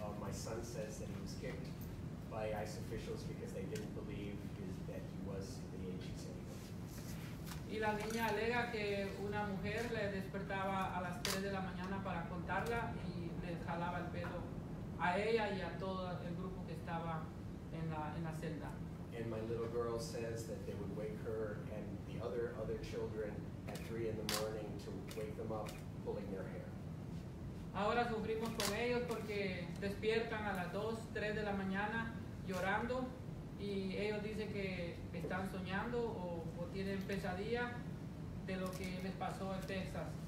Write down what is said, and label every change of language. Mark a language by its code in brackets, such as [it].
[en] My son says that he was kicked by ICE officials because they didn't believe that he was the age he said he was. [es] Y la niña alega que una mujer le despertaba a las 3 de la mañana para contarla y le jalaba el pelo a ella y a todo el grupo que estaba en la celda. [en] And my little girl says that they would wake her and the other children at 3 in the morning to wake them up pulling their hair. [es] Ahora sufrimos con ellos porque despiertan a las 2, 3 de la mañana llorando y ellos dicen que están soñando o tienen pesadilla de lo que les pasó en Texas.